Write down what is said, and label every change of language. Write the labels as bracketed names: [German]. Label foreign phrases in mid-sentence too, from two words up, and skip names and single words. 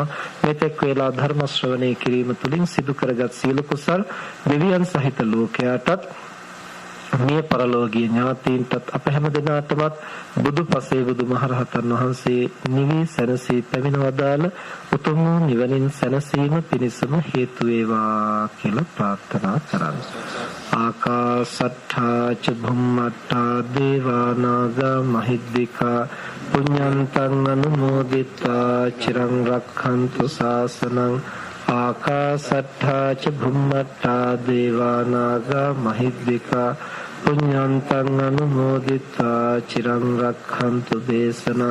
[Sinhala] මෙතෙක් වේලා ධර්ම ශ්‍රවණය කිරීම තුලින් සිදු කරගත් සීල කුසල් දෙවියන් සහිත ලෝකයාටත්, මේ පරලෝකීය ඥාතීන්ටත් අප හැම දිනාටමත් බුදුපසේ බුදුමහරහතන් වහන්සේ නිවී සැනසී පැමිණවදාල උතුම් නිවනින් සැනසීම පිණිසම හේතු වේවා කියලා ප්‍රාර්ථනා කරමි. [Pali] ආකාසට්ඨා ච භුම්මට්ඨා දේවා නාග මහිද්దికා පුඤ්ඤන්තං අනුමෝදිතා චිරං රක්ඛන්තු ශාසනං. ආකාසට්ඨා ච භුම්මට්ඨා දේවා නාග මහිද්దికා පුඤ්ඤන්තං අනුමෝදිතා චිරං රක්ඛන්තු දේශනං.